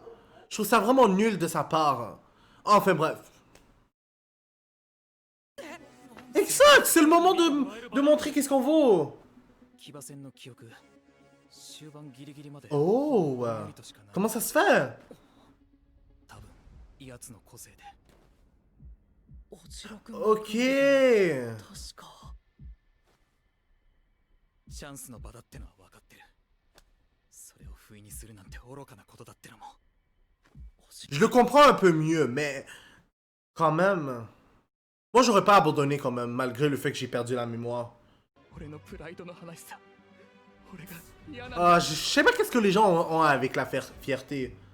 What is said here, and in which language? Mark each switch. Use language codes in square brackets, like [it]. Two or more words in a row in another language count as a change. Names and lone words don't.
[fr] Je trouve ça vraiment nul de sa part. Enfin bref. Exact, c'est le moment de montrer qu'est-ce qu'on vaut. Oh, comment ça se fait? Ok. [ja] チャンスの場だってのは分かってる。それを不意にするなんて愚かなことだってのも。 [fr] Je le comprends un peu mieux, mais quand même. Moi, j'aurais pas abandonné quand même, malgré le fait que j'ai perdu la mémoire. Je sais pas qu'est-ce que les gens ont avec la fierté.